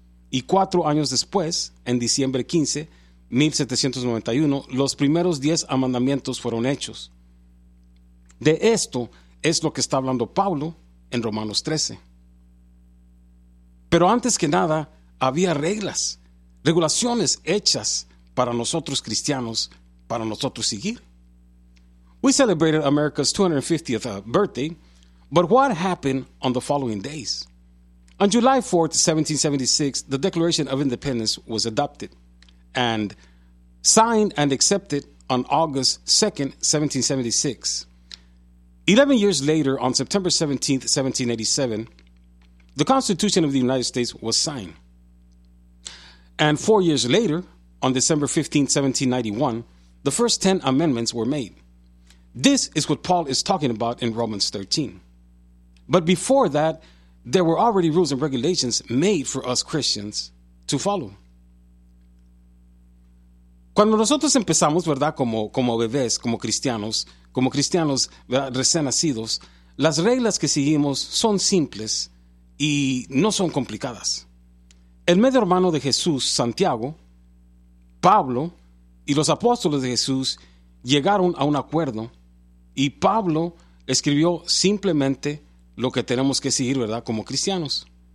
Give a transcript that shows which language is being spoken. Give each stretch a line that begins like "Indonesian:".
Spanish: Y 4 años después, en diciembre 15, 1791, los primeros 10 mandamientos fueron hechos. De esto es lo que está hablando Pablo en Romanos 13. Pero antes que nada, había reglas. regulaciones hechas para nosotros cristianos, para nosotros seguir.
English: We celebrated America's 250th birthday, but what happened on the following days? On July 4th, 1776, the Declaration of Independence was adopted and signed and accepted on August 2nd, 1776. 11 years later, on September 17th, 1787, the Constitution of the United States was signed. And 4 years later, on December 15, 1791, the first 10 amendments were made. This is what Paul is talking about in Romans 13. But before that, there were already rules and regulations made for us Christians to follow.
Spanish: Cuando nosotros empezamos, ¿verdad?, como bebés, como cristianos recién nacidos, las reglas que seguimos son simples y no son complicadas. El medio hermano de Jesús, Santiago, Pablo y los apóstoles de Jesús llegaron a un acuerdo y Pablo escribió simplemente lo que tenemos que seguir, ¿verdad?, como cristianos.